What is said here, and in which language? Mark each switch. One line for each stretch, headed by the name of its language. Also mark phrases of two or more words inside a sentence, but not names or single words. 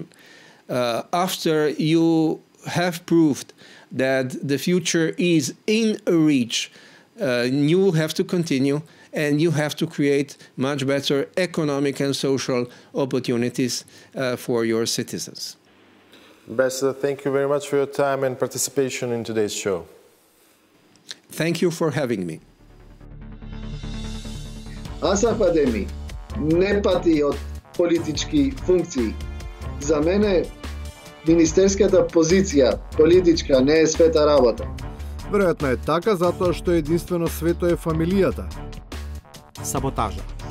English: After you have proved that the future is in reach, you have to continue and you have to create much better economic and social opportunities for your citizens. Ambassador, thank you very much for your time and participation in today's show. Thank you for having me.
Macedonian: Асаф Адеми не пати од политички функции. За мене министерската позиција политичка не е света работа. Веројатно е така затоа што единствено свето е фамилијата. Саботажа.